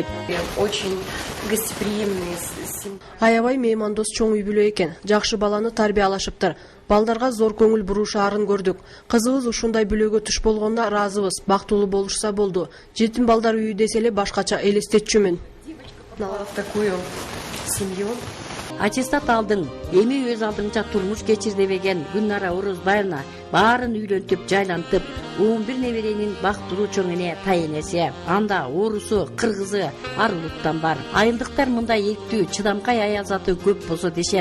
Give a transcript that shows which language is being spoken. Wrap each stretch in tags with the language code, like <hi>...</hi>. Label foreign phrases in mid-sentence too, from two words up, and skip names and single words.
<ru>Очень гостеприимный.</ru> <ky>Аябай меймандос чоң үй бүлө экен. Жакшы баланы тарбиялашыптыр. Балдарга зор көңүл бурушаарын көрдүк. Кызыбыз ушундай бүлөгө туш болгонуна ыраазыбыз. Бактылуу болушса болду. Жетим балдар үйү десе эле башкача элестетчүмүн.</ky> <ru>В такую семью.</ru> <ky>Аттестат алдың, эми өз алдыңча турмуш кечир дебеген Гүлнара Орозбаевна баарын үйлөнтүп, жайлантып, 11 неберенин бактылуу чоң эне тайенеси. Анда орусу, кыргызы, ар улуттан бар. Айылдыктар мындай эрктүү, чыдамкай аязаты көп болсо дешет.</ky>